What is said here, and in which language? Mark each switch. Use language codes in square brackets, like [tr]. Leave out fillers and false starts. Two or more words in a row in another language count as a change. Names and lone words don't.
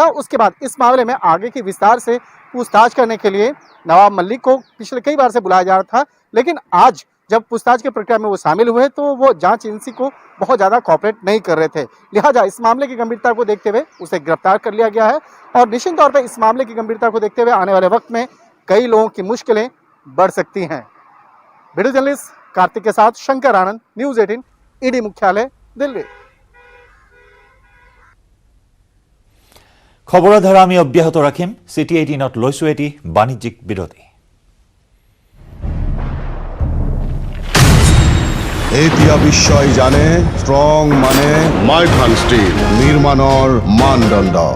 [hi] उसके बाद इस मामले में आगे की विस्तार से पूछताछ करने के लिए नवाब मलिक को पिछले कई बार से बुलाया जा रहा था, लेकिन आज जब पूछताछ की प्रक्रिया में वो शामिल हुए तो वो जांच एजेंसी को बहुत ज़्यादा कोऑपरेट नहीं कर रहे थे। लिहाजा इस मामले की गंभीरता को देखते हुए उसे गिरफ्तार कर लिया गया है और निश्चित तौर पर इस मामले की गंभीरता को देखते हुए आने वाले वक्त में कई लोगों की मुश्किलें बढ़ सकती हैं। वीडियो जर्नलिस्ट कार्तिक के साथ शंकर आनंद, न्यूज़ 18, ईडी मुख्यालय, दिल्ली। [as] খবৰৰ ধাৰা আমি অব্যাহত ৰাখিম। সিটি 18ত লৈছো এটি বাণিজ্যিক বিৰতি। এতিয়া বিশ্বই জানে ষ্ট্ৰং মানে মাইথান ষ্টীল নিৰ্মাণৰ মানদণ্ড।